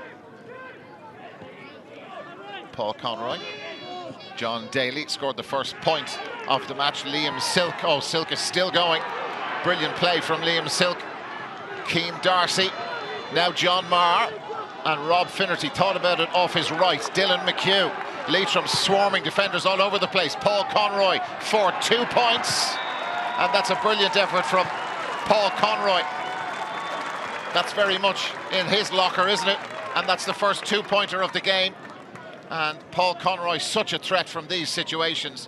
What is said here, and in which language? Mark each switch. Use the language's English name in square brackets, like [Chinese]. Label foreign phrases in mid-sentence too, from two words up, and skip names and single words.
[English] Paul Conroy. John Daly scored the first point of the match. Liam Silke. Oh, Silke is still going. Brilliant play from Liam Silke. Keen Darcy. Now John Maher and Rob Finnerty thought about it off his right. Dylan McHugh. Leitrim swarming defenders all over the place. Paul Conroy for 2 points. And that's a brilliant effort from Paul Conroy. That's very much in his locker, isn't it? And that's the first 2-pointer of the game. And Paul Conroy, such a threat from these situations.